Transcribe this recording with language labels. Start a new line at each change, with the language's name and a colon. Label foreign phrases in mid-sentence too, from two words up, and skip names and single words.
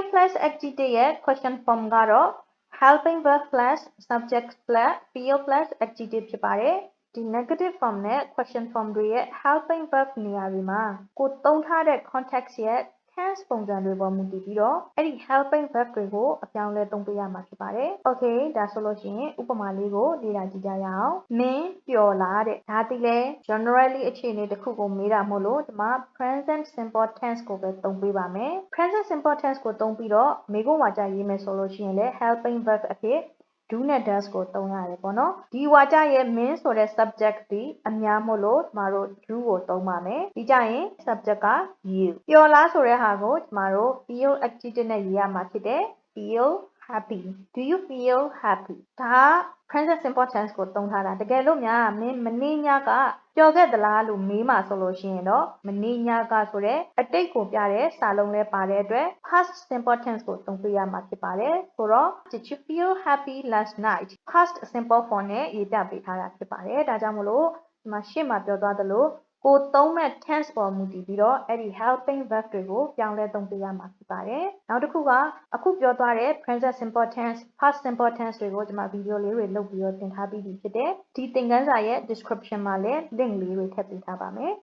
English: plus adjective
Burmese: ရဲ့
English: question form
Burmese: ကတော့
English: helping verb plus subject plus feel plus adjective
Burmese: ဖြစ်ပါတယ်ဒီ
English: negative form
Burmese: နဲ့
English: question form
Burmese: တွေရဲ့
English: helping verb
Burmese: နေရာတွေမှာကိုသုံးထားတဲ့ context ရဲ့ tense ပုံစံတွေပေါ်မူတည်ပြီးတော့အဲ့ဒီ
English: helping verb
Burmese: တွေကိုအပြောင်းလဲသုံးပေးရမှာဖြစ်ပါတယ် Okay ဒါဆိုလို့ရှိရင်ဥပမာလေးကိုလေ့လာကြည့်ကြရအောင်မင်း ပျော်လားတဲ့ဒါတိလဲ generally အခြေအနေတစ်ခုကိုမေးတာမို့လို့ဒီမှာ
English: present simple tense
Burmese: ကိုပဲသုံးပေးပါမယ်
English: present simple tense
Burmese: ကိုသုံးပြီးတော့မေးခွန်းဝါကျရေးမယ်ဆိုလို့ရှိရင်လည်း
English: helping verb
Burmese: အဖြစ်do နဲ့ does ကိုသုံးရတယ်ပေါ့နော်ဒီဝါကျရဲ့ မင်းဆိုတဲ့ subject ဒီအများမို့လို့ကျမတို့ do ကိုသုံးပါမယ်ဒီကြရင် subject က you ပျော်လားဆိုတဲ့ဟာကိုကျမတို့
English: feel adjective
Burmese: နဲ့ရေးရမှာဖြစ်တယ်
English: feel happy do you feel happy
Burmese: ဒါ
English: present simple tense
Burmese: ကိုသုံးထားတာတကယ်လို့များမင်းမနေ့ညကပျော်ခဲ့သလားလို့မေးမှာဆိုလို့ရှိရင်တော့မနေ့ည ကဆိုတဲ့အတိတ်ကိုပြတဲ့စာလုံးလေးပါတဲ့အတွက်
English: past simple tense
Burmese: ကိုသုံးပေးရမှာဖြစ်ပါတယ်ဆိုတော့
English: did you feel happy last night past simple form
Burmese: နဲ့ရေးပြပေးထားတာဖြစ်ပါတယ်ဒါကြောင့်မလို့ဒီမှာရှေ့မှာပြောသွားသလိုကိုသုံးမဲ့ tense ပေါ်မူတည်ပြီးတော့အဲ့ဒီ
English: helping verb
Burmese: တွေကိုပြောင်းလဲသုံးပေးရမှာဖြစ်ပါတယ်နောက်တစ်ခုကအခုပြောသွားတဲ့
English: present simple tense past simple tense
Burmese: တွေကိုကျွန်မဗီဒီယိုလေးတွေလုပ်ပြီးတော့သင်ထားပြီးပြီဖြစ်တယ်ဒီသင်ခန်းစာရဲ့ description မှာလည်း link လေးတွေထည့်ပေးထားပါမယ်